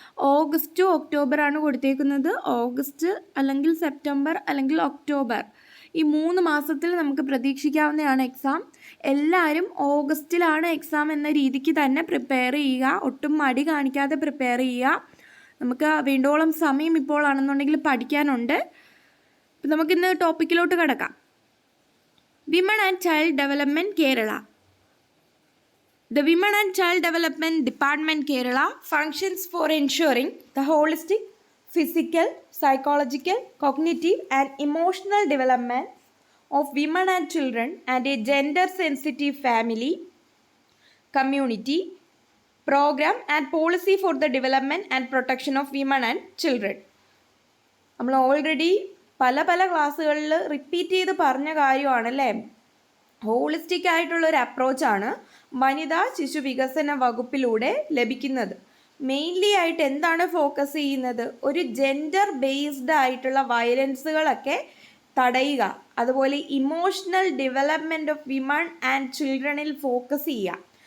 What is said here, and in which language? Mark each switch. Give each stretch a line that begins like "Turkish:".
Malayalam: August October ആണ് കൊടുത്തേക്കുന്നത്. August അല്ലെങ്കിൽ സെപ്റ്റംബർ അല്ലെങ്കിൽ ഒക്ടോബർ, ഈ 3 മാസത്തിൽ നമുക്ക് പ്രതീക്ഷിക്കാവുന്നതാണ് എക്സാം. എല്ലാവരും ഓഗസ്റ്റിലാണ് എക്സാം എന്ന രീതിക്ക് തന്നെ പ്രിപ്പയർ ചെയ്യുക. ഒട്ടും മടി കാണിക്കാതെ പ്രിപ്പയർ ചെയ്യുക. നമുക്ക് വേണ്ടോളം സമയം ഇപ്പോൾ ആണെന്നുണ്ടെങ്കിൽ പഠിക്കാനുണ്ട്. അപ്പം നമുക്കിന്ന് ടോപ്പിക്കിലോട്ട് കിടക്കാം.
English: Women and Child Development Kerala. The Women and Child Development Department Kerala functions for ensuring the holistic, physical, psychological, cognitive and emotional development of women and children and a gender-sensitive family, community, program and policy for the development and protection of women and children.
Malayalam: നമ്മൾ already പല ക്ലാസ്സുകളിൽ repeat ചെയ്ത് പറഞ്ഞ കാര്യമാണല്ലേ. Holistic ആയിട്ടുള്ളൊരു അപ്രോച്ചാണ് വനിതാ ശിശു വികസന വകുപ്പിലൂടെ ലഭിക്കുന്നത്. മെയിൻലി ആയിട്ട് എന്താണ് ഫോക്കസ് ചെയ്യുന്നത്? ഒരു ജെൻഡർ ബേസ്ഡ് ആയിട്ടുള്ള വയലൻസുകളൊക്കെ തടയുക, അതുപോലെ emotional development of women and ചിൽഡ്രനിൽ focus ചെയ്യുക.